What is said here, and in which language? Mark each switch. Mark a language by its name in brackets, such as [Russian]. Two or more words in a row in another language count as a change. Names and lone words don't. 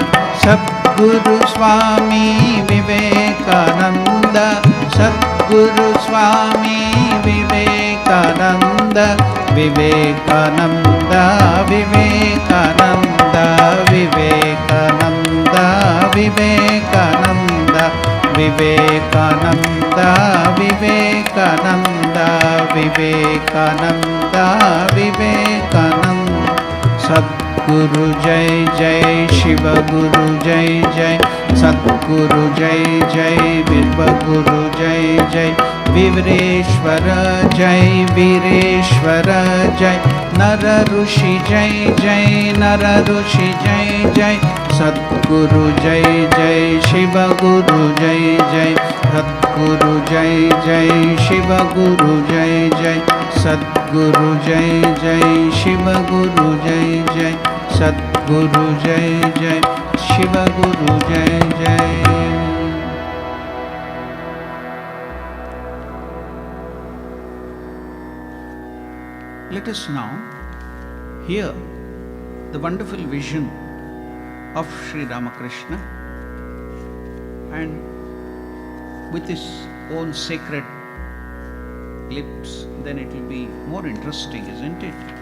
[Sanskrit] Sadguru Swami Vivekananda, Sadguru Swami Vivekananda, Vivekananda, Vivekananda, Vivekananda, Vivekananda, Vivekananda, Vivekananda, Vivekananda, Vivekananda. सद्गुरु जय जय, शिव गुरु जय जय, सद्गुरु जय जय, विव गुरु जय जय, विव्रेश्वर जय, वीरेश्वर जय, नर ऋषि जय जय, नर ऋषि जय जय, सद्गुरु जय जय, शिव गुरु जय जय, सद्गुरु जय जय, शिव गुरु जय जय, सद्गुरु जय जय, शिव गुरु जय जय, सद्गुरु जय जय, शिव गुरु जय जय. [English] Let us now hear the wonderful vision of Sri Ramakrishna, and with his own sacred lips, then it will be more interesting, isn't it?